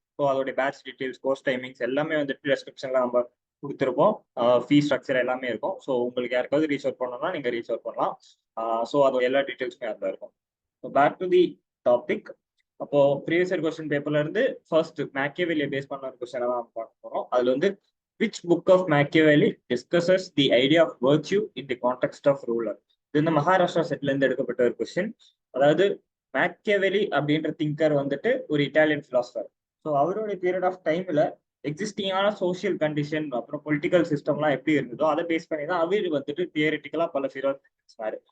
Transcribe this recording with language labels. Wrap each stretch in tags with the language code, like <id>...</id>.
<ta>So அதோட batch details, course timings எல்லாமே வந்துட்டு டிஸ்கிரிப்ஷன்ல நம்ம கொடுத்துருப்போம். ஃபீ ஸ்ட்ரக்சர் எல்லாமே இருக்கும். ஸோ உங்களுக்கு யாருக்காவது ரீச் அவுட் பண்ணணும்னா நீங்க ரீச் அவுட் பண்ணலாம். ஸோ அதோட எல்லா டீடைல்ஸுமே அதில் இருக்கும். So back to the topic. அப்போ ப்ரீவியஸ் இயர் கொஸ்டின் பேப்பர்ல இருந்து ஃபர்ஸ்ட் மேக்கியவெலியை பேஸ் பண்ண ஒரு கொஸ்டினை தான் பார்க்க போறோம். அதுல வந்து</ta> <en>which book of Machiavelli discusses the idea of virtue in the context of ruler?</en> <ta>இது இந்த மகாராஷ்டிரா செட்ல இருந்து எடுக்கப்பட்ட ஒரு கொஸ்டின். அதாவது மேக்கியவெலி அப்படின்ற திங்கர் வந்துட்டு ஒரு இட்டாலியன் பிலாசபர். ஸோ அவருடைய பீரியட் ஆஃப் டைம்ல எக்ஸிஸ்டிங்கான சோசியல் கண்டிஷன் அப்புறம் பொலிட்டிக்கல் சிஸ்டம்லாம் எப்படி இருந்ததோ அதை பேஸ் பண்ணி தான் அவர் வந்துட்டு தியரிட்டிக்கலா பல ஃபிலாசபர்.</ta>